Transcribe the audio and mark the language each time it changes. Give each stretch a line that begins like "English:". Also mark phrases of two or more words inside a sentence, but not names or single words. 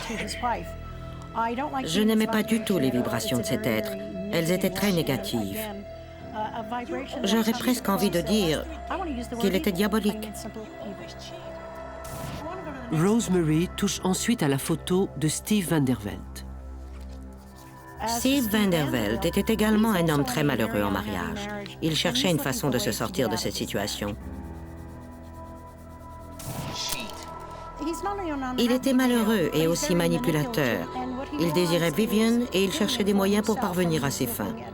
French: Je n'aimais pas du tout les vibrations de cet être. Elles étaient très négatives. J'aurais presque envie de dire qu'il était diabolique. Rosemary touche ensuite à la photo de Steve Van der Velde. Steve Van der Velde était également un homme très malheureux en mariage. Il cherchait une façon de se sortir de cette situation. Il était malheureux et aussi manipulateur. Il désirait Vivian et il cherchait des moyens pour parvenir à ses fins.